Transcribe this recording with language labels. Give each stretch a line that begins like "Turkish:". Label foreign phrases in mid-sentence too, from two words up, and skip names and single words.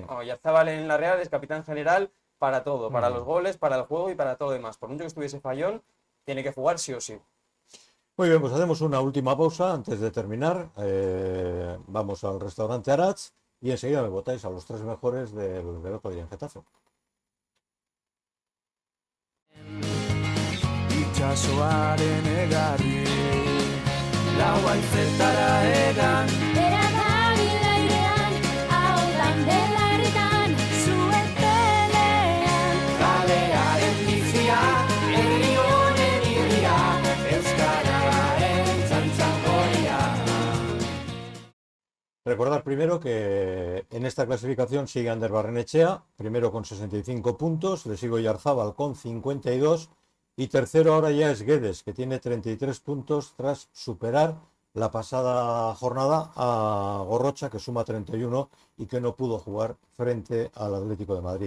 Spanish: Oyarzabal en la Real es capitán general para todo, para los goles, para el juego y para todo lo demás. Por mucho que estuviese fallón, tiene que jugar sí o sí. Muy bien, pues hacemos una última pausa antes de terminar. Vamos al restaurante Aratz y enseguida me votáis a los 3 mejores del otro día en Getafe.
Basque: Itxasoaren egarri lau haizetara egan Bera dabil airean, ahotan dela herritan, zuetelean. kalearen bizia, herri honen irria, euskararen txantxangoria.
Spanish: Recordar primero que en esta clasificación sigue Ander Barrenechea, primero con 65 puntos, le sigue Oyarzabal con 52 y tercero ahora ya es Guedes, que tiene 33 puntos tras superar la pasada jornada a Gorrocha, que suma 31 y que no pudo jugar frente al Atlético de Madrid.